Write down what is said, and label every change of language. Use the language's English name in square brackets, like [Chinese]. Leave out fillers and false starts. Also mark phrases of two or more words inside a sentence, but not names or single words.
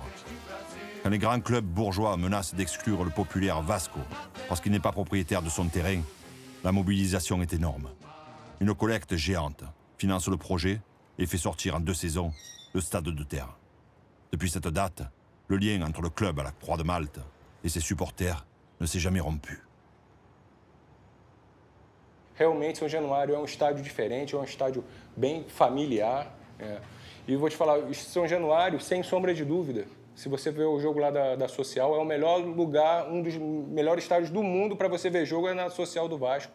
[French] Quand les grands clubs bourgeois menacent d'exclure le populaire Vasco parce qu'il n'est pas propriétaire de son terrain, la mobilisation est énorme. Une collecte géante finance le projet et fait sortir en 2 saisons le stade de terre. Depuis cette date, le lien entre le club à la Croix de Malte et ses supporters ne s'est jamais rompu. [Portuguese] Realmente, São Januário é um estádio diferente, é um estádio bem familiar. E vou te falar, São Januário, sem sombra de dúvida, Se você vê o jogo lá da Social, é o melhor lugar, um dos melhores estádios do mundo para você ver jogo é na Social do Vasco.